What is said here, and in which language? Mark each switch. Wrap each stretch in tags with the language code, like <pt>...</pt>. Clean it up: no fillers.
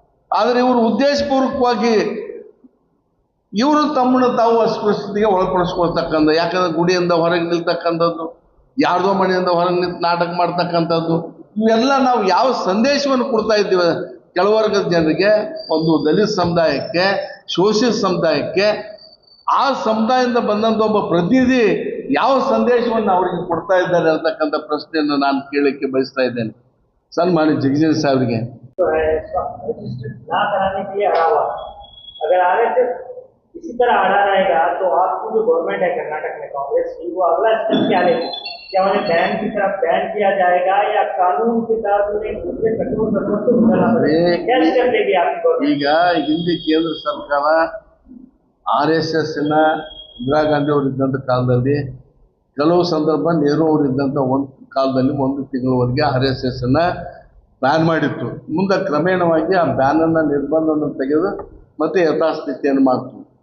<kn>ಆದರೆ ಇವರು ಉದ್ದೇಶಪೂರ್ವಕವಾಗಿ ಇವರು ತಮ್ಮನ್ನು ತಾವು ಅಸ್ಪೃಶ್ಯತೆಗೆ ಒಳಪಡಿಸ್ಕೊಳ್ತಕ್ಕಂಥ, ಯಾಕಂದ್ರೆ ಗುಡಿಯಿಂದ ಹೊರಗೆ ನಿಲ್ತಕ್ಕಂಥದ್ದು, ಯಾರ್ದೋ ಮನೆಯಿಂದ ಹೊರಗೆ ನಿಂತು ನಾಟಕ ಮಾಡ್ತಕ್ಕಂಥದ್ದು, ಇವೆಲ್ಲ ನಾವು ಯಾವ ಸಂದೇಶವನ್ನು ಕೊಡ್ತಾ ಇದ್ದೀವಿ ಕೆಳವರ್ಗದ ಜನರಿಗೆ, ಒಂದು ದಲಿತ ಸಮುದಾಯಕ್ಕೆ, ಶೋಷಿತ ಸಮುದಾಯಕ್ಕೆ, ಆ ಸಮುದಾಯದಿಂದ ಬಂದಂಥ ಒಬ್ಬ ಪ್ರತಿನಿಧಿ ಯಾವ ಸಂದೇಶವನ್ನು ಅವರಿಗೆ ಕೊಡ್ತಾ ಇದ್ದಾರೆ ಅಂತಕ್ಕಂಥ ಪ್ರಶ್ನೆಯನ್ನು ನಾನು ಕೇಳಲಿಕ್ಕೆ ಬಯಸ್ತಾ ಇದ್ದೇನೆ ಸನ್ಮಾನ್ಯ ಜಿಗ್ಜಿಣಿ ಸಾಹೇಬರಿಗೆ.</kn> <hi>ना कराने के लिए अड़ा हुआ, अगर RSS इसी तरह अड़ा रहेगा तो आपकी जो गवर्नमेंट है कर्नाटक में कांग्रेस की, वो अगला स्टेप क्या लेगी? क्या उन्हें बैन की तरफ बैन किया जाएगा या कानून के तहत उन्हें दूसरे कठोर कदमों से उठना पड़ेगा? क्या स्टेप लेगी आपकी गवर्नमेंट?</hi> <kn>ಈಗ ಹಿಂದೆ ಕೇಂದ್ರ ಸರ್ಕಾರ RSSನ ಇಂದಿರಾ ಗಾಂಧಿ ಅವರು ಇದ್ದಂಥ ಕಾಲದಲ್ಲಿ, ಕೆಲವು ಸಂದರ್ಭ ನೆಹರು ಅವರು ಇದ್ದಂಥ ಒಂದು ಕಾಲದಲ್ಲಿ 1 ತಿಂಗಳವರೆಗೆ RSSನ ಬ್ಯಾನ್ ಮಾಡಿತ್ತು. ಮುಂದೆ ಕ್ರಮೇಣವಾಗಿ ಆ ಬ್ಯಾನನ್ನು ನಿರ್ಬಂಧವನ್ನು ತೆಗೆದು ಮತ್ತೆ ಯಥಾಸ್ಥಿತಿಯನ್ನು ಮಾಡ್ತು.</kn>